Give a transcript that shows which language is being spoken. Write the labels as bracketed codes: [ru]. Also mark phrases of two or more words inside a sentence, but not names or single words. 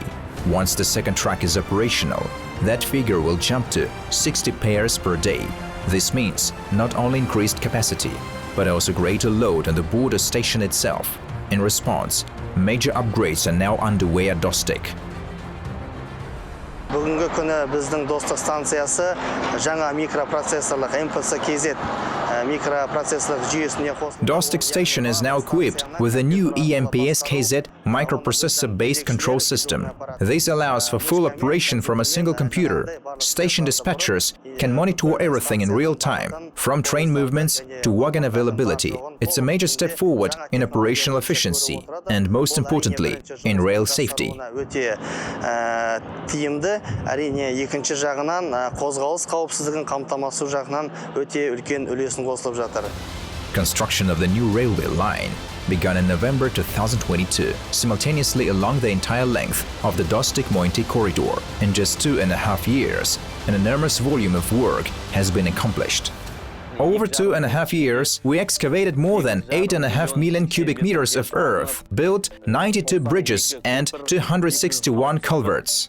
[en] Once the second track is operational, that figure will jump to 60 pairs per day. This means not only increased capacity, but also greater load on the border station itself. In response, major upgrades are now underway at Dostyk. [kk] Бүгінгі күні біздің Достық станциясы жаңа микропроцессорлық MPS-KZ microprocessor жүйесіне қосылды. [en] Dostyk Station is now equipped with a new EMPS-KZ microprocessor-based control system. This allows for full operation from a single computer. Station dispatchers can monitor everything in real time, from train movements to wagon availability. It's a major step forward in operational efficiency and, most importantly, in rail safety. [kk] Әрине, екінші жағынан қозғалыс қауіпсіздігін қамтамасыз жағынан өте үлкен үлесін қосылып жатыр. [en] Construction of the new railway line began in November 2022, simultaneously along the entire length of the Dostyk-Moyynty corridor. In just 2.5 years, an enormous volume of work has been accomplished. Over 2.5 years, we excavated more than 8.5 million cubic meters of earth, built 92 bridges and 261 culverts.